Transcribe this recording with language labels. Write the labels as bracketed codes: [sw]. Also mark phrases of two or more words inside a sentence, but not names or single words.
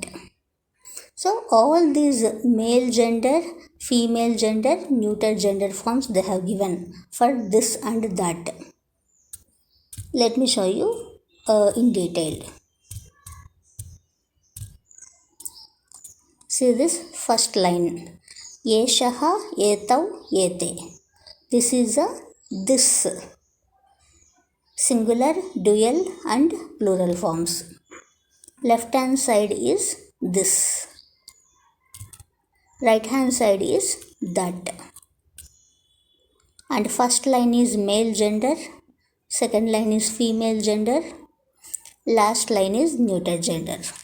[en] So all these male gender, female gender, neuter gender forms they have given for this and that. Let me show you in detail. See this first line. [sa] Yeshaha, etau, ete. [en] This is a this. Singular, dual and plural forms. Left hand side is this. Right hand side is that. And first line is male gender, second line is female gender, last line is neuter gender.